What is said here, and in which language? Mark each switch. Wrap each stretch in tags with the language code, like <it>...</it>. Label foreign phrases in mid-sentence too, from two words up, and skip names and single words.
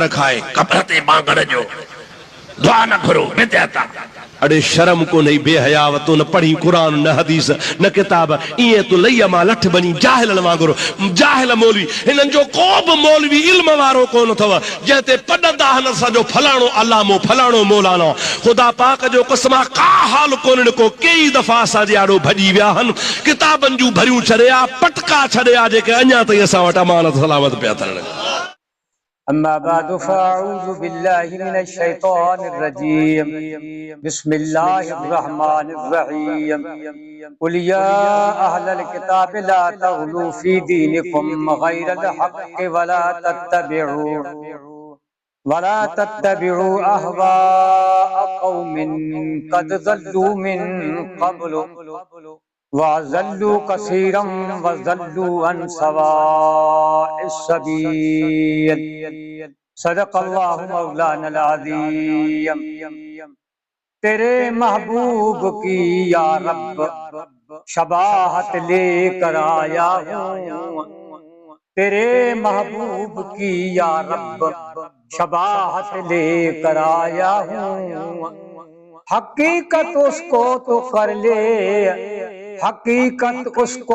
<sd>खाए क़बर ते बांग ॾियो दुआ न घुरो बिदअत अड़े शर्म कोन्हे बेहयाव तूं न पढ़ी क़ुर न हदीस न किताब ईअं तूं लईअ मां लठ बनी जाहिलनि वांगुरु जाहिल मौलवी हिननि जो को बि मौलवी इल्म वारो कोन अथव जंहिं ते पढ़ंदा आहिनि असांजो फलाणो अलामो फलाणो मौलानो ख़ुदा पाक जो कसम आहे का हाल कोन्हे को कई दफ़ा असांजे आॾो भॼी विया आहिनि किताबनि जूं भरियूं छॾिया पटका छॾिया जेके अञा ताईं असां वटि अमानत सलामत पिया अथनि</sd> <ar>أما بعد فأعوذ بالله من الشيطان الرجيم بسم الله الرحمن الرحيم قل يا أهل الكتاب لا تغلوا في دينكم غير الحق ولا تتبعوا أهواء قوم قد ضلوا من قبل وَأَضَلُّوا كَثِيرًا وَضَلُّوا عَنْ سَوَاءِ السَّبِيلِ صدق اللہ مولانا العظیم</ar> <ur>تیرے محبوب کی یا رب شباہت لے کر آیا ہوں تیرے محبوب کی یا رب شباہت لے کر آیا ہوں حقیقت اس کو تو کر لے حقیقت اس کو</ur>